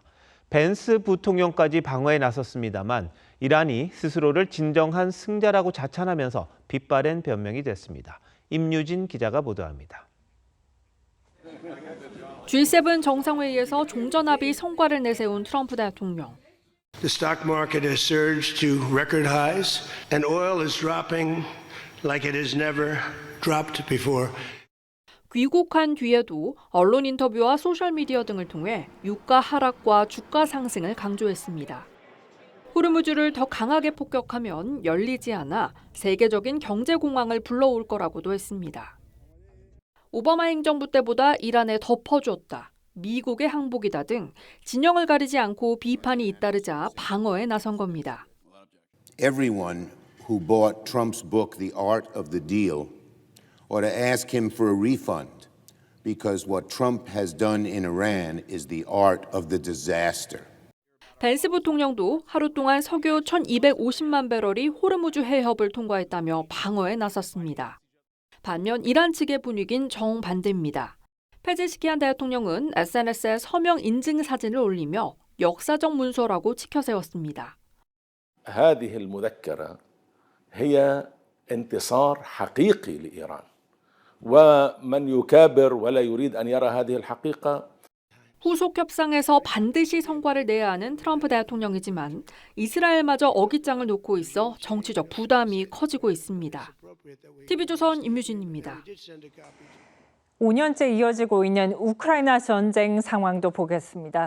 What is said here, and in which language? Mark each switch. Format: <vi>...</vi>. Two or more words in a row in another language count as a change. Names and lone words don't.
<ko>벤스 부통령까지 방어에 나섰습니다만 이란이 스스로를 진정한 승자라고 자찬하면서 빗바랜 변명이 됐습니다. 임유진 기자가 보도합니다. G7 정상회의에서 종전합의 성과를 내세운 트럼프 대통령.</ko> <en>The stock market has surged to record highs and oil is dropping like it has never dropped before.</en> <ko>귀국한 뒤에도 언론 인터뷰와 소셜미디어 등을 통해 유가 하락과 주가 상승을 강조했습니다. 호르무즈를 더 강하게 폭격하면 열리지 않아 세계적인 경제 공황을 불러올 거라고도 했습니다. 오바마 행정부 때보다 이란에 더 퍼주었다, 미국의 항복이다 등 진영을 가리지 않고 비판이 잇따르자 방어에 나선 겁니다.</ko> <en>Everyone who bought Trump's book, The Art of the Deal, ought to ask him for a refund because what Trump has done in Iran is the art of the disaster.</en> <ko>벤스 부통령도 하루 동안 석유 1,250만 배럴이 호르무즈 해협을 통과했다며 방어에 나섰습니다. 반면 이란 측의 분위기는 정반대입니다. 페제시키안 대통령은 SNS에 서명 인증 사진을 올리며 역사적 문서라고 치켜세웠습니다.</ko> <ar>هذه المذكرة هي انتصار حقيقي لإيران ومن يكابر ولا يريد أن يرى هذه الحقيقة.</ar> <ko>후속 협상에서 반드시 성과를 내야 하는 트럼프 대통령이지만 이스라엘마저 어깃장을 놓고 있어 정치적 부담이 커지고 있습니다. TV조선 임유진입니다. 5년째 이어지고 있는 우크라이나 전쟁 상황도 보겠습니다.</ko>